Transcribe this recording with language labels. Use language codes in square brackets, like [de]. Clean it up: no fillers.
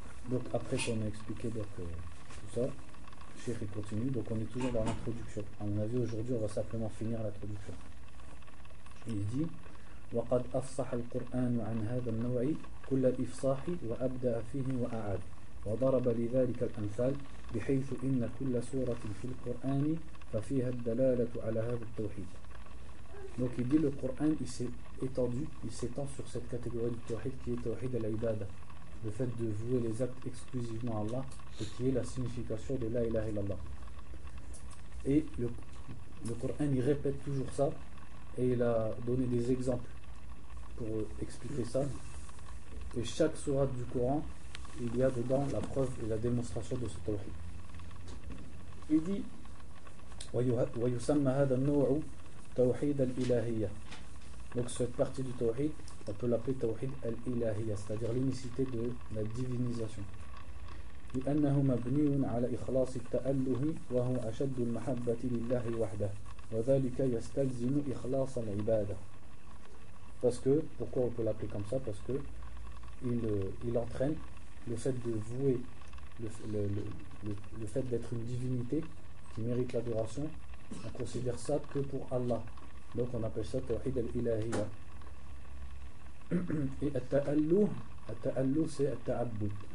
[fr] Donc après qu'on a expliqué tout ça, Cheikh il continue, donc on est toujours dans l'introduction. À mon avis aujourd'hui on va simplement finir l'introduction. Il dit [ar] وقد أفصح القرآن عن هذا النوع كل الإفصاح وأبدع فيه وأعاد وضرب لذلك الأمثال بحيث إن كل سورة في القرآن ففيها الدلالة على هذا التوحيد. [fr] Donc il dit le Coran il s'est étendu, il s'étend sur cette catégorie du tawhid qui est tawhid al-ibada, le fait de vouer les actes exclusivement à Allah et qui est la signification de la ilaha illallah. Et le Coran il répète toujours ça et il a donné des exemples pour expliquer ça. Et chaque sourate du Coran il y a dedans la preuve et la démonstration de ce tawhid. Il dit [ar] ويسمى هذا النوع توحيد الإلهية. [fr] Donc cette partie du tawhid on peut l'appeler tawhid al-ilahiyya, c'est-à-dire l'unicité de la divinisation. [ar] لأنه مبني على إخلاص التأله وهو أشد المحبة لله وحده وذلك يستلزم إخلاص العبادة. [fr] Parce que, pourquoi on peut l'appeler comme ça? Parce que il entraîne le fait de vouer le fait d'être une divinité qui mérite l'adoration, on considère ça que pour Allah. Donc on appelle ça tawhid al-ilahiyya. Et at-ta'alluh c'est at-ta'abbud.